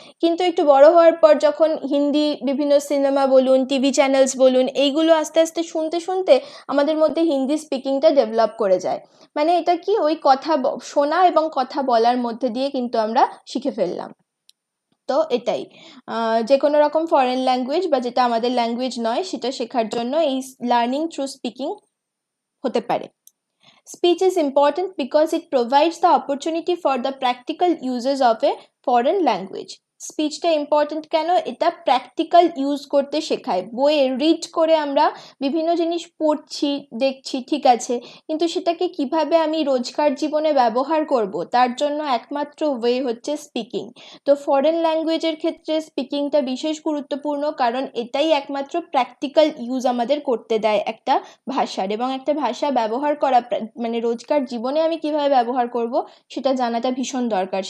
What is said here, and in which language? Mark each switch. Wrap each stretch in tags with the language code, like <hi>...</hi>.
<bn>কিন্তু একটু বড় হওয়ার পর যখন হিন্দি বিভিন্ন সিনেমা বলুন, টিভি চ্যানেলস বলুন, এইগুলো আস্তে আস্তে শুনতে শুনতে আমাদের মধ্যে হিন্দি স্পিকিংটা ডেভেলপ করে যায়। মানে এটা কি, ওই কথা শোনা এবং কথা বলার মধ্যে দিয়ে কিন্তু আমরা শিখে ফেললাম। তো এটাই যে কোনো রকম ফরেন ল্যাঙ্গুয়েজ বা যেটা আমাদের ল্যাঙ্গুয়েজ নয়, সেটা শেখার জন্য এই লার্নিং থ্রু স্পিকিং হতে পারে।</bn> <en>Speech is important because it provides the opportunity for the practical uses of a foreign language.</en> <bn>স্পিচটা important কেন, এটা প্র্যাকটিক্যাল ইউজ করতে শেখায়। বইয়ে রিড করে আমরা বিভিন্ন জিনিস পড়ছি দেখছি, ঠিক আছে, কিন্তু সেটাকে কিভাবে আমি রোজকার জীবনে ব্যবহার করব, তার জন্য একমাত্র ওয়ে হচ্ছে স্পিকিং। তো ফরেন ল্যাঙ্গুয়েজের ক্ষেত্রে স্পিকিংটা বিশেষ গুরুত্বপূর্ণ, কারণ এটাই একমাত্র প্র্যাকটিক্যাল ইউজ আমাদের করতে দেয় একটা ভাষার, এবং একটা ভাষা ব্যবহার করা মানে রোজকার জীবনে আমি কিভাবে ব্যবহার করব সেটা জানাটা ভীষণ দরকার।</bn>